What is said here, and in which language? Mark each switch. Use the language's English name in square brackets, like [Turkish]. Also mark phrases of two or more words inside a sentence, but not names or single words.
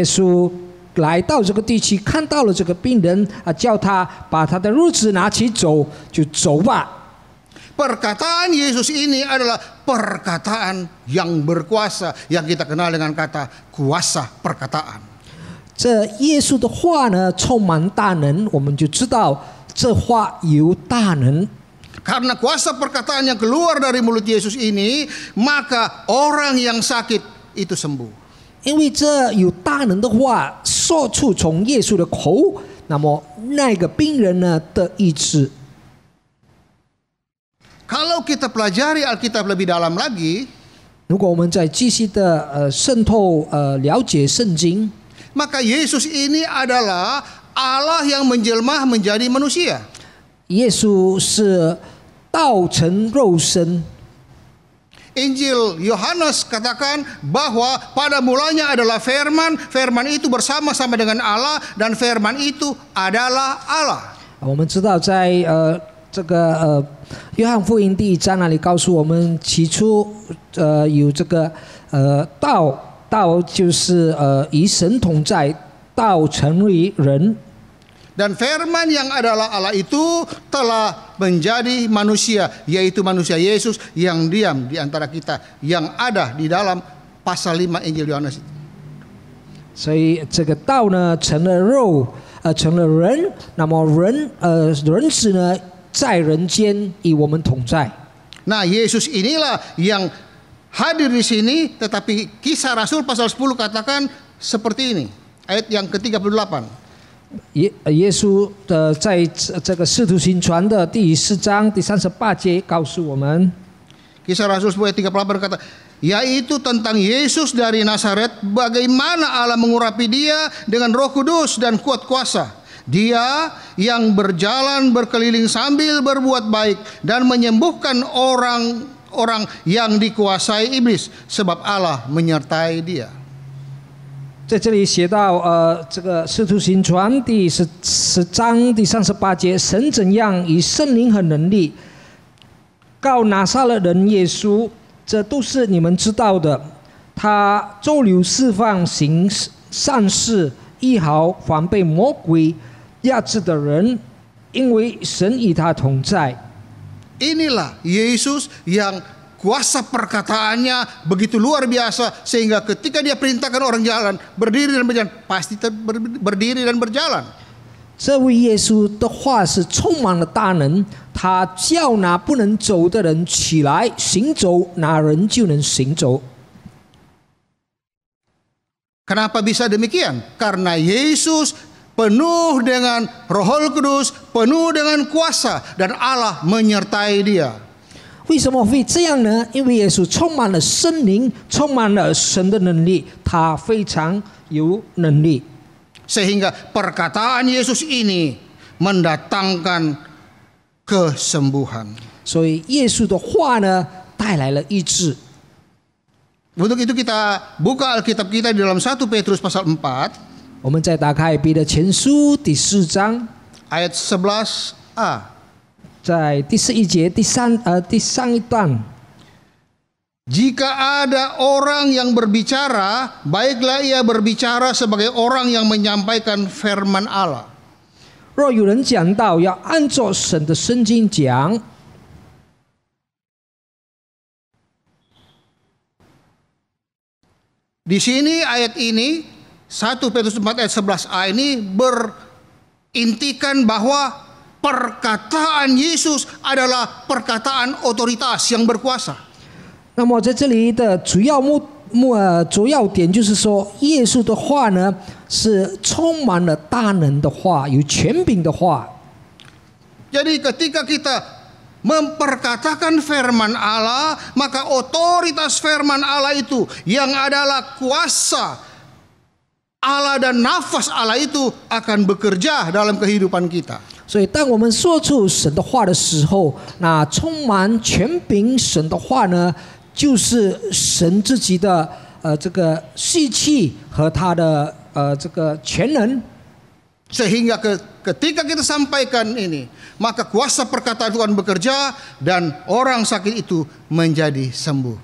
[Chinese] 但是耶稣来到这个地区，看到了这个病人啊，叫他把他的褥子拿起走，就走吧。 [Indonesian] Perkataan Yesus ini adalah perkataan yang berkuasa yang kita kenal dengan kata kuasa perkataan. [Chinese] 这耶稣的话呢，充满大能，我们就知道这话有大能。 [Indonesian] Karena kuasa perkataan yang keluar dari mulut Yesus ini, maka orang yang sakit itu sembuh. [Chinese] 因为这有大能的话说出从耶稣的口，那么那个病人呢得医治。 [Indonesian] Kalau kita pelajari Alkitab lebih dalam lagi, [Chinese] 如果我们再继续的渗透了解圣经， [Indonesian] maka Yesus ini adalah Allah yang menjelma menjadi manusia. [Chinese] 耶稣是道成肉身。 [Indonesian] Injil Yohanes katakan bahwa pada mulanya adalah firman, firman itu bersama-sama dengan Allah dan firman itu adalah Allah. [Chinese] 我们知道在这个约翰福音第1章那里告诉我们，起初有这个道就是与神同在，道成为人。 [Indonesian] Dan firman yang adalah Allah itu telah menjadi manusia, yaitu manusia Yesus yang diam di antara kita, yang ada di dalam pasal 5 Injil Yohanes. [Chinese] 所以这个道呢成了肉，成了人，那么人子呢在人间与我们同在。 [Indonesian] Nah, Yesus inilah yang hadir di sini, tetapi Kisah Rasul pasal 10 katakan seperti ini, ayat yang ke-38. [Chinese] 耶稣在这个使徒行传的第4章第38节告诉我们， [Indonesian] Kisah Rasul 10 ayat 38 kata, yaitu tentang Yesus dari Nazaret, bagaimana Allah mengurapi dia dengan Roh Kudus dan kuat kuasa. Dia yang berjalan berkeliling sambil berbuat baik dan menyembuhkan orang-orang yang dikuasai iblis, sebab Allah menyertai dia. [Chinese] 在这里写到这个使徒行传第10章第38节，神怎样以圣灵和能力告拿撒勒人耶稣，这都是你们知道的。他周流释放，行善事，医好凡被魔鬼压制的人，因为神与他同在。 [Indonesian] Inilah Yesus yang kuasa perkataannya begitu luar biasa sehingga ketika dia perintahkan orang jalan berdiri dan berjalan, pasti berdiri dan berjalan. [Chinese] 这位耶稣的话是充满了大能，他叫那不能走的人起来行走，那人就能行走。 [Indonesian] Kenapa bisa demikian? Karena Yesus penuh dengan Roh Kudus, penuh dengan kuasa, dan Allah menyertai dia. [Chinese] 为什么会这样呢？因为耶稣充满了圣灵，充满了神的能力，他非常有能力。 [Indonesian] Sehingga perkataan Yesus ini mendatangkan kesembuhan. [Chinese] 所以耶稣的话呢，带来了医治。 [Indonesian] Untuk itu kita buka Alkitab kita di dalam 1 Petrus pasal 4. [Chinese] 我们再打开彼得前书第4章， [Indonesian] ayat 11a. [Chinese] 在第11节第上一段。 [Indonesian] Jika ada orang yang berbicara, baiklah ia berbicara sebagai orang yang menyampaikan firman Allah. [Chinese] 若有人讲道，要按照神的圣经讲。 [Indonesian] Di sini ayat ini 1 Petrus 4 ayat 11a ini berintikan bahwa perkataan Yesus adalah perkataan otoritas yang berkuasa. [Chinese] 那么在这里的主要点就是说，耶稣的话呢是充满了大能的话，有权柄的话。 [Indonesian] Jadi ketika kita memperkatakan firman Allah, maka otoritas firman Allah itu yang adalah kuasa Allah dan nafas Allah itu akan bekerja dalam kehidupan kita. [Chinese] 所以，当我们说出神的话的时候，那充满权柄神的话呢，就是神自己的这个血气和他的这个全能。 [Indonesian] Sehingga ketika kita sampaikan ini, maka kuasa perkataan Tuhan bekerja dan orang sakit itu menjadi sembuh.